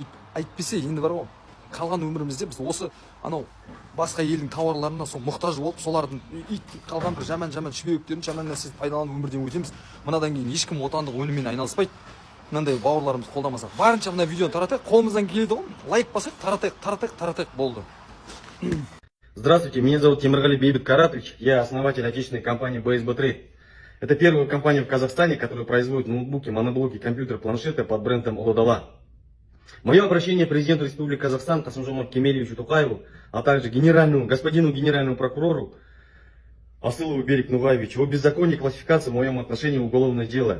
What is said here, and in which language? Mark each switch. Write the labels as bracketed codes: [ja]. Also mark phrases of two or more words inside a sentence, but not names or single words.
[kk] Әйтпесе енді бар ғой, қалған өмірімізде біз осы анау басқа елдің тауарларына сол мұқтаж болып, солардың қалған бір жаман шүберектерін, жаман нәрсені пайдаланып өмірден өтеміз. Мынадан кейін ешкім отандық өніммен айналыспайды. Мынандай бауырларымыз қолдамаса, барынша мына видеоны таратайық, қолымыздан келеді ғой, лайк басайық, таратайық, болды. [ru] Здравствуйте, меня зовут Темиргали Бейбит Каратович, я основатель отечественной компании BSB Trade. Это первая компания в Казахстане, которая производит ноутбуки, моноблоки, компьютеры, планшеты под брендом Улудала. Мое обращение президенту Республики Казахстан Касым-Жомарт Кемелевичу Токаеву, а также господину генеральному прокурору Асылову Берик Нугаевичу о беззаконной классификации в моем отношении уголовное дело.